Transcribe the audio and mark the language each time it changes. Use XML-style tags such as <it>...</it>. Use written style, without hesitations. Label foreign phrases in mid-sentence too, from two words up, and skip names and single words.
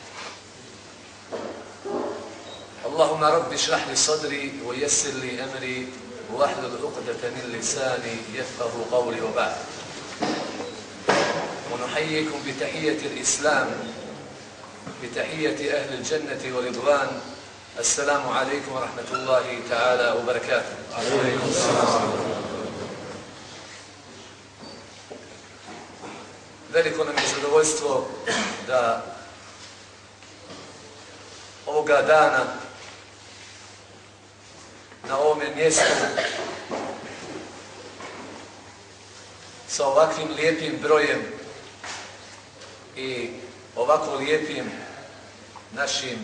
<ar>اللهم رب اشرح لي صدري ويسر لي أمري واحلل عقدة من لساني يفقه قولي وبعد. ونحييكم بتحية الإسلام، بتحية أهل الجنة ورضوان. السلام عليكم ورحمة الله تعالى وبركاته. عليكم السلام.</ar> <bs>Veliko nam je zadovoljstvo da ovoga dana na ovome mjestu sa ovakvim lijepim brojem i ovako lijepim našim</bs>